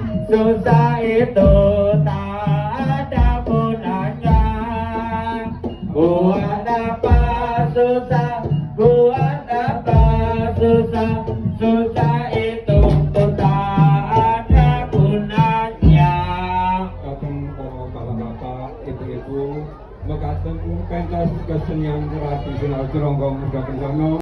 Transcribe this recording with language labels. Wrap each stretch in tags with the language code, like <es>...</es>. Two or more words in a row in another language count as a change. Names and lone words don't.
<id>susah itu tak ada gunanya. Buat apa susah, buat apa susah, susah itu tak ada gunanya. Kadang para bapak-bapak, ibu-ibu, mekaten pentas kesenian tradisional Jeronggo Muda Kencana.</id>